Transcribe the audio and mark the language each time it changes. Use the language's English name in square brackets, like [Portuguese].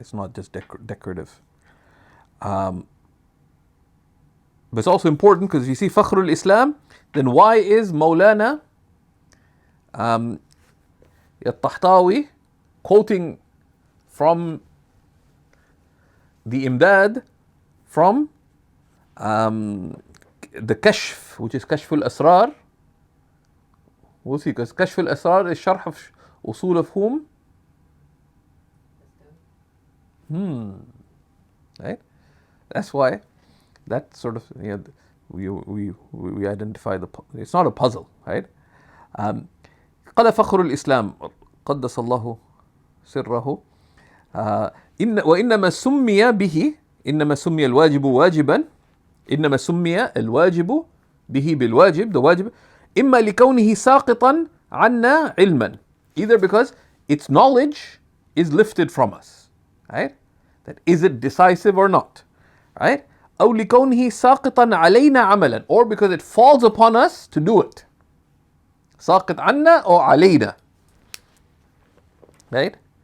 [English] It's not just decorative. But it's also important because if you see فخر الإسلام, then why is Maulana الطحطاوي quoting from the Imdad from the Kashf, which is كشف الأسرار. We'll see, because كشف الأسرار is [Arabic] شرح في أصول مفهوم. [English] Right? That's why that sort of, we identify it's not a puzzle, right? [Arabic] قال فخر الإسلام قدس الله سره وإنما سمي به، إنما سمي الواجب واجبا، إنما سمي الواجب به بالواجب، the واجب، إما لكونه ساقطا عنا علما, [English] either because its knowledge is lifted from us, [Arabic] right? [English] That is it decisive or not, right? [Arabic] أو لكونه ساقطا علينا عملا, [English] or because it falls upon us to do it. [Arabic] ساقط عنا [English] or [Arabic] علينا, right?